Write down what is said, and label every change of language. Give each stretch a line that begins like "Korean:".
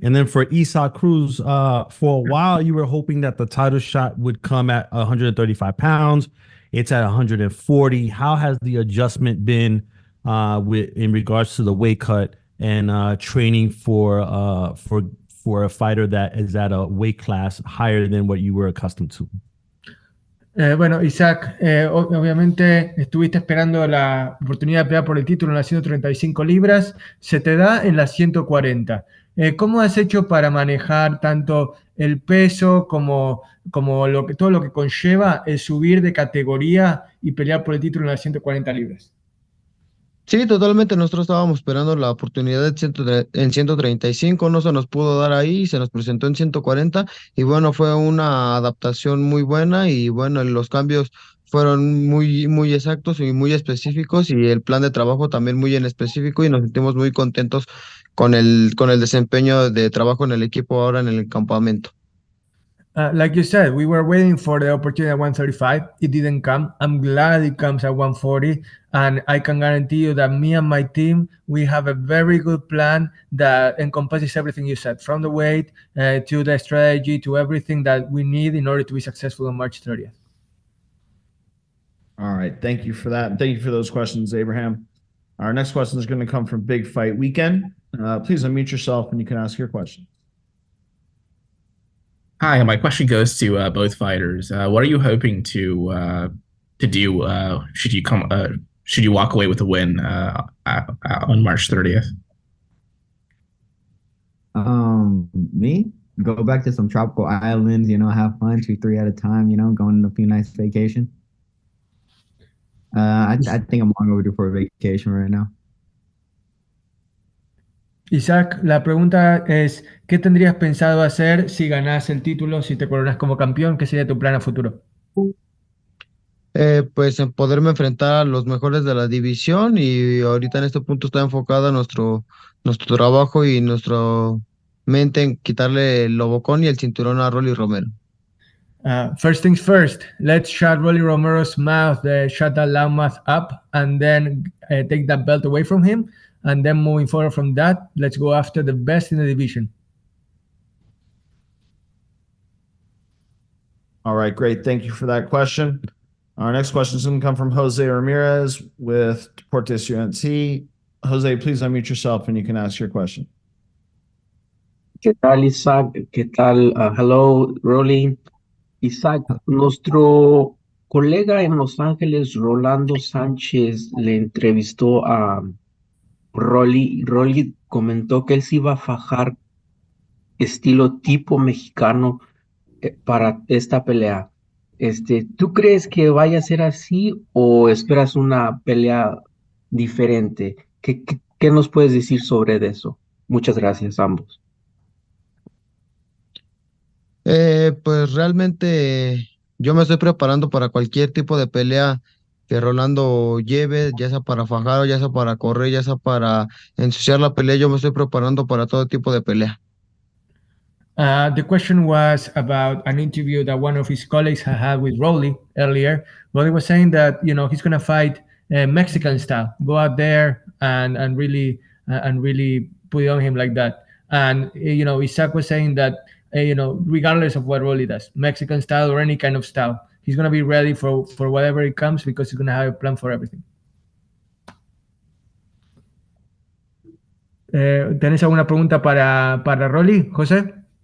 English: And then for Isaac Cruz, for a while, you were hoping that the title shot would come at 135 pounds. it's at 140. How has the adjustment been in regards to the weight cut and training for a fighter that is at a weight class higher than what you were accustomed to?
Spanish: Bueno, Isaac, obviamente estuviste esperando la oportunidad de pelear por el título en las 135 libras, se te da en las 140. ¿Cómo has hecho para manejar tanto el peso como todo lo que conlleva el subir de categoría y pelear por el título en las 140 libras? Sí, totalmente. Nosotros estábamos esperando la oportunidad en 135, no se nos pudo dar ahí, se nos presentó en 140 y bueno, fue una adaptación muy buena y bueno, los cambios fueron muy exactos y muy específicos y el plan de trabajo también muy en específico y nos sentimos muy contentos con el desempeño de trabajo en el equipo ahora en el campamento.
English: Like you said, we were waiting for the opportunity at 135. It didn't come. I'm glad it comes at 140. And I can guarantee you that me and my team, we have a very good plan that encompasses everything you said, from the weight to the strategy to everything that we need in order to be successful on March 30th. All right. Thank you for that. Thank you for those questions, Abraham. Our next question is going to come from Big Fight Weekend. Please unmute yourself and you can ask your question. Hi, my question goes to both fighters. What are you hoping to do should you walk away with a win on March 30th? Me? Go back to some tropical islands, have fun, 2-3 at a time, going on a few nice vacation. I think I'm long overdue for a vacation right now.
Spanish: Isaac, la pregunta es, ¿qué tendrías pensado hacer si ganás el título, si te coronas como campeón? ¿Qué sería tu plan a futuro? Pues en poderme enfrentar a los mejores de la división y ahorita en este punto está enfocado nuestro trabajo y nuestra mente en quitarle el lobocón y el cinturón a Rolly Romero.
English: First things first, let's shut Rolly Romero's mouth, shut that loud mouth up, and then take that belt away from him. And then moving forward from that, let's go after the best in the division. All right, great. Thank you for that question. Our next question is going to come from Jose Ramirez with Deportes UNC. Jose, please unmute yourself and you can ask your question.
Spanish: ¿Qué tal, Isaac? ¿Qué tal?
English: Hello, Rolly.
Spanish: Isaac, nuestro colega en Los Ángeles, Rolando Sánchez, le entrevistó a Rolly. Rolly comentó que él se iba a fajar estilo tipo mexicano para esta pelea. ¿Tú crees que vaya a ser así o esperas una pelea diferente? ¿Qué nos puedes decir sobre eso? Muchas gracias a ambos. Pues realmente yo me estoy preparando para cualquier tipo de pelea que Rolando lleve, ya sea para fajar, ya sea para correr, ya sea para ensuciar la pelea, yo me estoy preparando para todo tipo de pelea.
English: The question was about an interview that one of his colleagues had with Rolly earlier. Rolly was saying that he's going to fight Mexican style, go out there and really put it on him like that. And Isaac was saying that regardless of what Rolly does, Mexican style or any kind of style, he's going to be ready for whatever it comes because he's going to have a plan for everything.
Spanish: ¿Tenés alguna pregunta para Rolly, José?